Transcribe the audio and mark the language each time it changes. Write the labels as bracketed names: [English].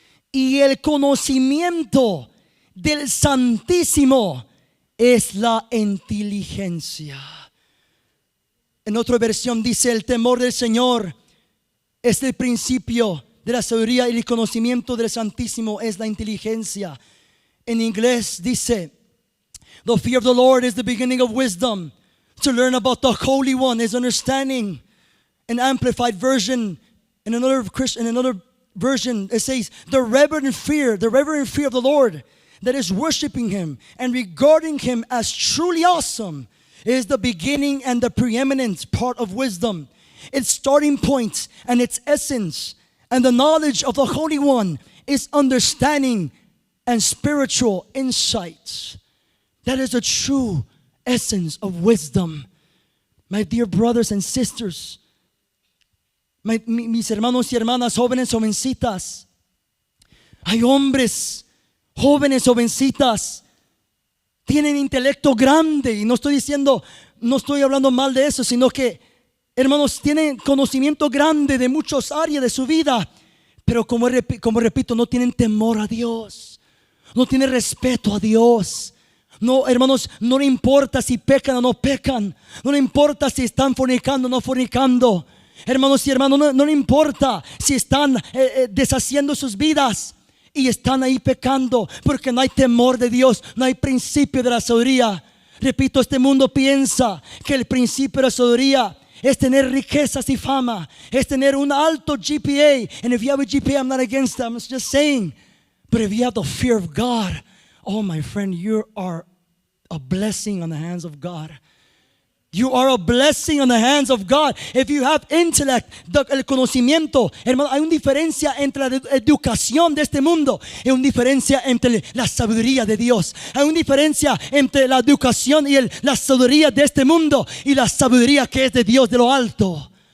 [Spanish] Y el conocimiento del Santísimo es la inteligencia. En otra versión dice: el temor del Señor es el principio de la sabiduría y el conocimiento del Santísimo es la inteligencia. En inglés dice: [English] the fear of the Lord is the beginning of wisdom. To learn about the Holy One is understanding. An amplified version, in another version, it says, the reverent fear of the Lord, that is worshiping Him and regarding Him as truly awesome, is the beginning and the preeminent part of wisdom. Its starting point and its essence and the knowledge of the Holy One is understanding and spiritual insights. That is the true essence of wisdom. My dear brothers and sisters, [Spanish] mis hermanos y hermanas, jóvenes, jovencitas, hay hombres, jóvenes, jovencitas, tienen intelecto grande, y no estoy hablando mal de eso, sino que, hermanos, tienen conocimiento grande de muchas áreas de su vida, pero como repito, no tienen temor a Dios, no tienen respeto a Dios. No, hermanos, no le importa si pecan o no pecan, no le importa si están fornicando o no fornicando, hermanos y hermanas, no le importa si están deshaciendo sus vidas y están ahí pecando, porque no hay temor de Dios, no hay principio de la sabiduría. Repito, este mundo piensa que el principio de la sabiduría es tener riquezas y fama, es tener un alto GPA. [English] And if you have a GPA, I'm not against that, I'm just saying. But if you have the fear of God, oh my friend, you are a blessing on the hands of God. You are a blessing on the hands of God. If you have intellect, [Spanish] el conocimiento, hermano, hay una diferencia entre la educación de este mundo y una diferencia entre la sabiduría de Dios. Hay una diferencia entre la educación y la sabiduría de este mundo y la sabiduría que es de Dios de lo alto.